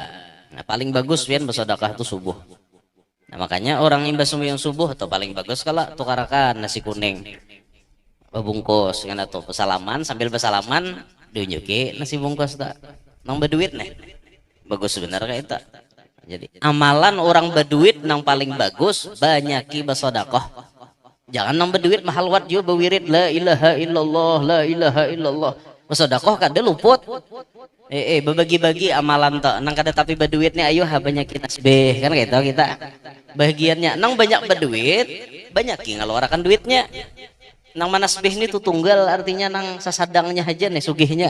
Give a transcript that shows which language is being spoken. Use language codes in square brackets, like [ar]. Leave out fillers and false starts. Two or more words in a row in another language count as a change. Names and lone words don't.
[bjn] Nah, paling bagus pian bersedekah itu subuh. Nah, makanya orang imbas sembahyang subuh atau paling bagus kalau tukarakan nasi kuning bungkus kan atau pesalaman, sambil pesalaman diunjuki nasi bungkus tak nang berduit nih bagus sebenarnya kayak itu. Jadi amalan orang berduit nang paling bagus banyaki bersedekah. Jangan nambah duit mahal wat juga berwirid [ar] لا إله إلا الله لا إله إلا الله. [bjn] Bersedekah kada luput. Berbagi-bagi amalan tak nang kada tapi berduitnya ayo ha banyak kita tasbih kan gitu kita. Bagiannya nang banyak berduit banyak ngeluarkan duitnya. Nang manasbih ini tuh tunggal artinya nang sasadangnya aja nih sugihnya.